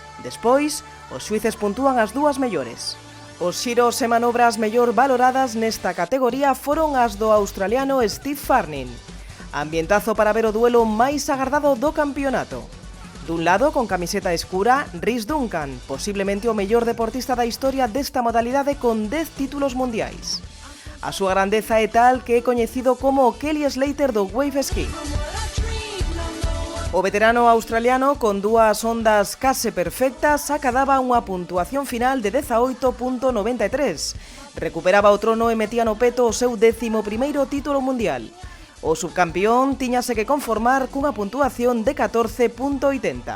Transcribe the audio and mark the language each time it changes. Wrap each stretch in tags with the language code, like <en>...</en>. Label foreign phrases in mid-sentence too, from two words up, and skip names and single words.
<gl>Despois, os xuíces puntúan as dúas mellores. Os xiros e manobras mellor valoradas nesta categoría foron as do australiano Steve Farnin. Ambientazo para ver o duelo máis agardado do campeonato. Dun lado, con camiseta escura, Rhys Duncan, posiblemente o mellor deportista da historia desta modalidade con 10 títulos mundiais. A súa grandeza é tal que é coñecido como o Kelly Slater do</gl> <en>wave ski.</en> <gl>O veterano australiano, con dúas ondas case perfectas, acadaba unha puntuación final de 18.93. Recuperaba o trono e metía no peto o seu 11º título mundial. O subcampeón tiñase que conformar cunha puntuación de 14,80.</gl>